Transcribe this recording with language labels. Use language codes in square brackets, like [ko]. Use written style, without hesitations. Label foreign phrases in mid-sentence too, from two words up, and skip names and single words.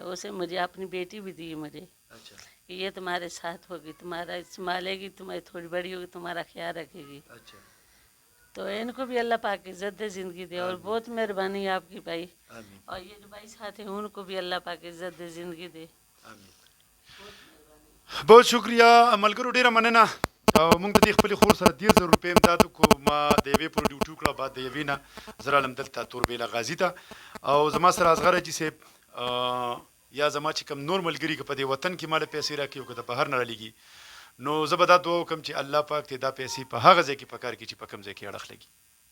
[ur] اسے مجھے اپنی بیٹی بھی دی مجھے کہ یہ تمہارے ساتھ ہوگی, تمہارا سنبھالے گی, تمہاری تھوڑی بڑی ہوگی, تمہارا خیال رکھے گی. تو ان کو بھی اللہ پاک عزت دے, زندگی دے, اور بہت مہربانی ہے آپ کی بھائی. اور یہ جو بھائی ساتھ ہیں ان کو بھی اللہ پاک عزت دے, زندگی دے. بہت شکریہ [ps] ملګرو, ډیره مننه. موږ د دې خپلې خور سره 1,000 روپۍ امداد وکړو. ما د یوې پورې ډیوټي وکړه, بعد د یوې نه زه راغلم دلته توربېله غازي ته, او زما سره اصغر حاجي صاحب یا زما چې کوم نور ملګري که په دې وطن کې ما له پیسې راکوي او که د بهر نه رالېږي, نو زه به دا دعا وکړم چې الله پاک دې دا پیسې په هغه ځای کې په کار کړي چې په کوم ځای کې اړخ لګي.